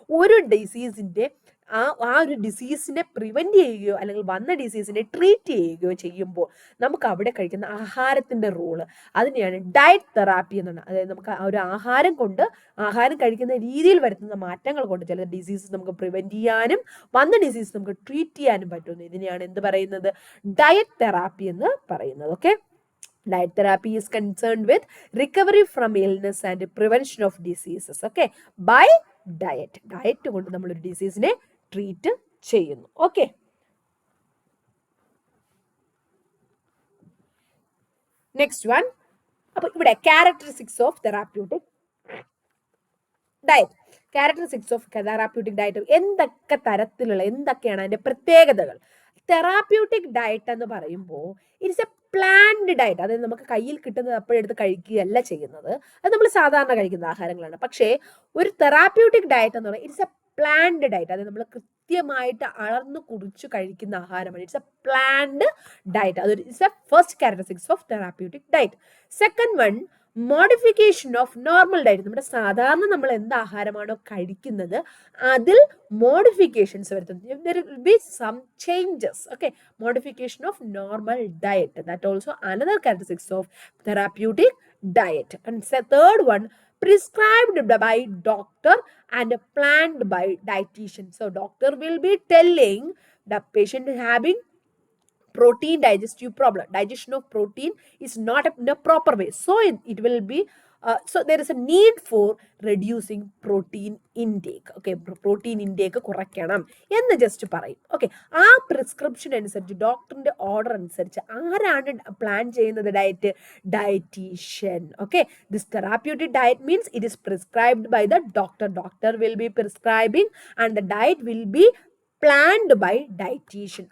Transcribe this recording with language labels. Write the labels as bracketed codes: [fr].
[ml] ഒരു ഡിസീസിൻ്റെ ആ ഒരു ഡിസീസിനെ പ്രിവെൻറ്റ് ചെയ്യുകയോ അല്ലെങ്കിൽ വന്ന ഡിസീസിനെ ട്രീറ്റ് ചെയ്യുകയോ ചെയ്യുമ്പോൾ നമുക്ക് അവിടെ കഴിക്കുന്ന ആഹാരത്തിൻ്റെ റോള്, അതിനെയാണ് ഡയറ്റ് തെറാപ്പി എന്നാണ്. അതായത് നമുക്ക് ആ ഒരു ആഹാരം കഴിക്കുന്ന രീതിയിൽ വരുത്തുന്ന മാറ്റങ്ങൾ കൊണ്ട് ചില ഡിസീസസ് നമുക്ക് പ്രിവെൻറ്റ് ചെയ്യാനും വന്ന ഡിസീസ് നമുക്ക് ട്രീറ്റ് ചെയ്യാനും പറ്റുന്നു. ഇതിനെയാണ് എന്ത് പറയുന്നത്? ഡയറ്റ് തെറാപ്പി എന്ന് പറയുന്നത്. [en] okay, diet therapy is concerned with recovery from illness and prevention of diseases, okay, by [ml] diet കൊണ്ട് നമ്മളൊരു ഡിസീസിനെ ട്രീറ്റ് ചെയ്യുന്നു. [en] Okay, next one. അപ്പൊ ഇവിടെ characteristics of therapeutic diet. Characteristics of therapeutic diet [ml] എന്തൊക്കെ തരത്തിലുള്ള, എന്തൊക്കെയാണ് അതിന്റെ പ്രത്യേകതകൾ? [en] therapeutic diet [ml] എന്ന് പറയുമ്പോൾ [en] It's a planned diet. [ml] അതായത് നമുക്ക് കയ്യിൽ കിട്ടുന്നത് അപ്പോഴെടുത്ത് കഴിക്കുകയല്ല ചെയ്യുന്നത്. അത് നമ്മൾ സാധാരണ കഴിക്കുന്ന ആഹാരങ്ങളാണ്. പക്ഷേ ഒരു [en] therapeutic diet [ml] എന്ന് പറയുന്നത് [en] It's a planned diet. [ml] അതായത് നമ്മൾ കൃത്യമായിട്ട് അളർന്നു കുറിച്ച് കഴിക്കുന്ന ആഹാരമാണ്. [en] It's a planned diet. [ml] അതൊരു [en] It's a first characteristics of therapeutic diet. Second one, modification of normal diet. [ml] നമ്മുടെ സാധാരണ നമ്മൾ എന്ത് ആഹാരമാണോ കഴിക്കുന്നത് അതിൽ മോഡിഫിക്കേഷൻസ് വരുത്തുന്നത്. [en] there will be some changes. Okay, modification of normal diet, that also another characteristics of therapeutic diet. And third one, prescribed by doctor and planned by dietitian. So doctor will be telling the patient having protein digestive problem. Digestion of protein is not in a proper way, so it will be so there is a need for reducing protein intake. Okay, protein intake [ml] കുറയ്ക്കണം എന്ന് just പറയും. Okay, ആ prescription അനുസരിച്ച് ഡോക്ടറിന്റെ order അനുസരിച്ച് ആരാണ് plan ചെയ്യുന്നത്? [en] Dietitian. Okay, this therapeutic diet means it is prescribed by the doctor will be prescribing and the diet will be planned by dietitian.